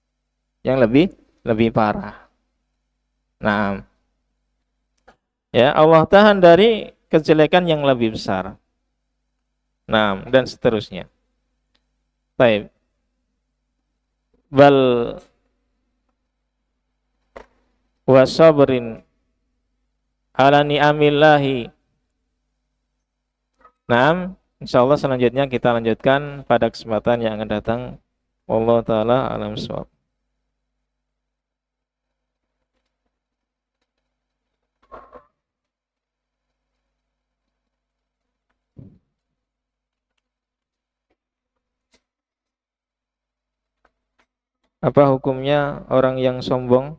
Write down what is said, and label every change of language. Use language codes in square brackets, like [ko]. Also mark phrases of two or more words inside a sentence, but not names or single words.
[id] Yang lebih parah. Nah, Ya, Allah tahan dari kejelekan yang lebih besar. Nah, dan seterusnya. Baik. [ar] بل وصبر على نعم الله. [id] Nah, insyaallah selanjutnya kita lanjutkan pada kesempatan yang akan datang. [ar] والله تعالى أعلم بالصواب. [id] Apa hukumnya orang yang sombong?